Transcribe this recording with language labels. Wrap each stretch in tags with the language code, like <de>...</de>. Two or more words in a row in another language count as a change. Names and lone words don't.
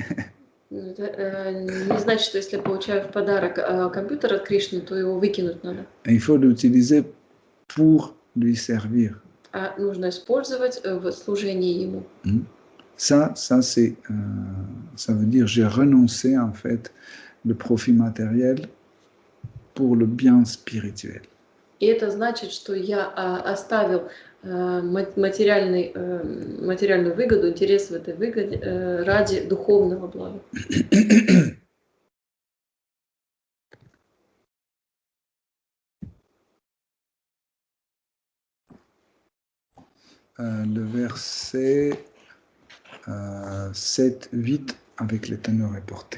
<ru>Не значит, что если я получаю в подарок компьютер от Кришны, то его выкинуть надо.</ru> <fr>Il faut l'utiliser pour lui servir.</fr> <ru>А нужно использовать в служении Ему.</ru> <fr>Ça veut dire j'ai renoncé en fait le profit matériel pour le bien spirituel.</fr> <ru>И это значит, что я оставил материальную выгоду, интерес в этой выгоде ради духовного блага.</ru> <fr>Le verset 7-8 avec les teneurs reportés.</fr>